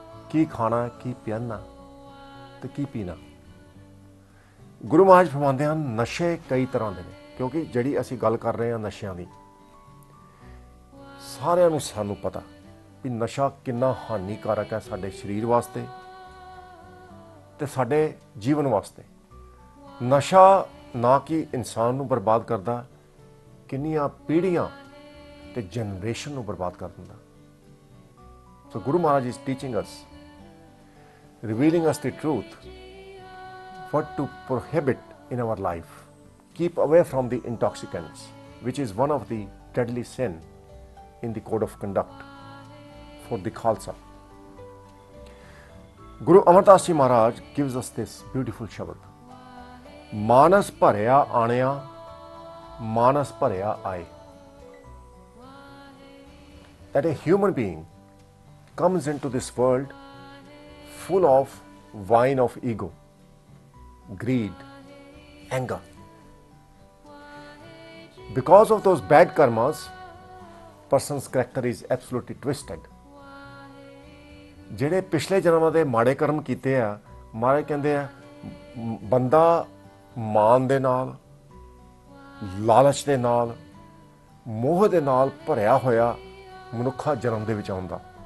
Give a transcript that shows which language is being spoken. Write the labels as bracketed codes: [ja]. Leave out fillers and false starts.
[pa] ਕੀ ਖਾਣਾ, ਕੀ ਪਹਿਨਣਾ ਤੇ ਕੀ ਪੀਣਾ। ਗੁਰੂ ਮਹਾਰਾਜ ਫਰਮਾਉਂਦੇ ਹਨ ਨਸ਼ੇ ਕਈ ਤਰ੍ਹਾਂ ਦੇ ਨੇ, ਕਿਉਂਕਿ ਜਿਹੜੀ ਅਸੀਂ ਗੱਲ ਕਰ ਰਹੇ ਹਾਂ ਨਸ਼ਿਆਂ ਦੀ, ਸਾਰਿਆਂ ਨੂੰ ਸਾਨੂੰ ਪਤਾ ਵੀ ਨਸ਼ਾ ਕਿੰਨਾ ਹਾਨੀਕਾਰਕ ਹੈ ਸਾਡੇ ਸਰੀਰ ਵਾਸਤੇ ਤੇ ਸਾਡੇ ਜੀਵਨ ਵਾਸਤੇ। ਨਸ਼ਾ ਨਾ ਕਿ ਇਨਸਾਨ ਨੂੰ ਬਰਬਾਦ ਕਰਦਾ, ਕਿੰਨੀਆਂ ਪੀੜ੍ਹੀਆਂ ਤੇ ਜਨਰੇਸ਼ਨ ਨੂੰ ਬਰਬਾਦ ਕਰ ਦਿੰਦਾ। [en] So Guru Maharaj is teaching us, revealing us the truth, what to prohibit in our life. Keep away from the intoxicants, which is one of the deadly sin in the code of conduct for the Khalsa. Guru Amardas Ji Maharaj gives us this beautiful shabad. [pa] Manas bharya aanaya, manas bharya aaye. [en] That a human being comes into this world full of wine of ego, greed, anger. Because of those bad karmas, person's character is absolutely twisted. [pa] ਜਿਹੜੇ ਪਿਛਲੇ ਜਨਮਾਂ ਦੇ ਮਾੜੇ ਕਰਮ ਕੀਤੇ ਆ, ਮਹਾਰਾਜ ਕਹਿੰਦੇ ਆ ਬੰਦਾ ਮਾਨ ਦੇ ਨਾਲ, ਲਾਲਚ ਦੇ ਨਾਲ, ਮੋਹ ਦੇ ਨਾਲ ਭਰਿਆ ਹੋਇਆ ਮਨੁੱਖਾ ਜਨਮ ਦੇ ਵਿੱਚ ਆਉਂਦਾ।